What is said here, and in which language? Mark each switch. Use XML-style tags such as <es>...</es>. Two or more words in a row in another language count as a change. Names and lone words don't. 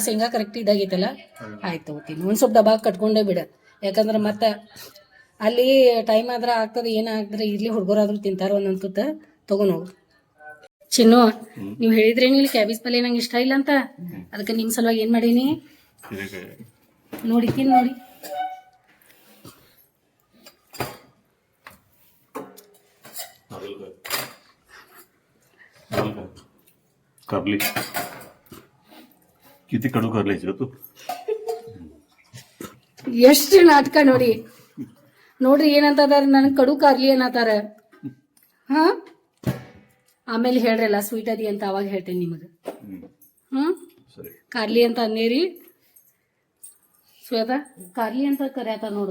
<kn>ಶೇಂಗಾ ಕರೆಕ್ಟ್ ಇದಾಗೈತಲ್ಲ. ಆಯ್ತು ತಗೋತೀನಿ. ಒಂದು ಸ್ವಲ್ಪ ಡಬ್ಬ ಕಟ್ಕೊಂಡೇ ಬಿಡ. ಯಾಕಂದ್ರೆ ಮತ್ತೆ ಅಲ್ಲಿ ಟೈಮ್ ಆದ್ರೆ ಆಗ್ತದೆ. ಏನಾಗ್ತದೆ ಇರ್ಲಿ, ಹುಡುಗರಾದ್ರೂ ತಿಂತಾರ ಒಂದೊಂದು ತುತ್ತ ತೊಗೊಂಡು ಹೋಗು. ಚಿನ್ನು ನೀವು ಹೇಳಿದ್ರೇನು ಇಲ್ಲಿ ಕ್ಯಾಬೇಜ್ ಪಲ್ಯ ನಂಗೆ ಇಷ್ಟ ಇಲ್ಲ ಅಂತ. ಅದಕ್ಕೆ ನಿಮ್ಮ ಸಲುವಾಗಿ ಏನು ಮಾಡೀನಿ ನೋಡಿ. ತಿನ್ ನೋಡಿ.</kn> <mr>कारली किती कडू कारल्याची ग तू.</mr> <kn>ಎಷ್ಟು ನಾಟಕ ನೋಡಿ. ನೋಡ್ರಿ ಏನಂತದಾರ, ನನಗೆ ಕಡು ಕಾರ್ಲಿ ಅನ್ನತಾರ. ಹಾ ಆಮೇಲೆ ಹೇಳ್ರಲ್ಲ ಸ್ವೀಟ್ ಅದಿ ಅಂತ ಅವಾಗ ಹೇಳ್ತೇನೆ ನಿಮಗೆ. ಕಾರ್ಲಿ ಅಂತ ಅಂದೇರಿ. ಶ್ವೇತಾ ಕಾರ್ಲಿ ಅಂತ ಕರ್ಯಾತಾರ ನೋಡು.</kn>